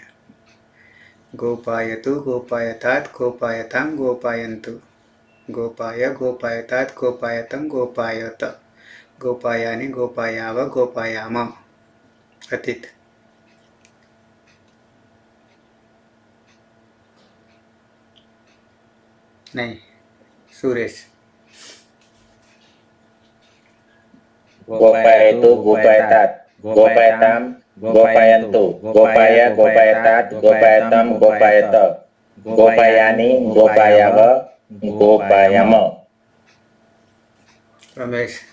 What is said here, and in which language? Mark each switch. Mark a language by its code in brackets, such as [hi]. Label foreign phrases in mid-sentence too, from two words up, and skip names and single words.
[sa] ગોપાયતુ ગોપાયતાત ગોપાયતામ ગોપાયંતુ ગોપાય ગોપાયતાત ગોપાયતમ ગોપાયત ગોપાયાની ગોપાયાવ ગોપાયામ. [gu] અતીત. નહીં. સુરેશ. [sa] गोपायतु गोपायतात गोपायताम गोपायन्तु गोपाय गोपायतात गोपायतम गोपायत गोपायानि गोपायाव गोपायाम. [gu] રમેશ.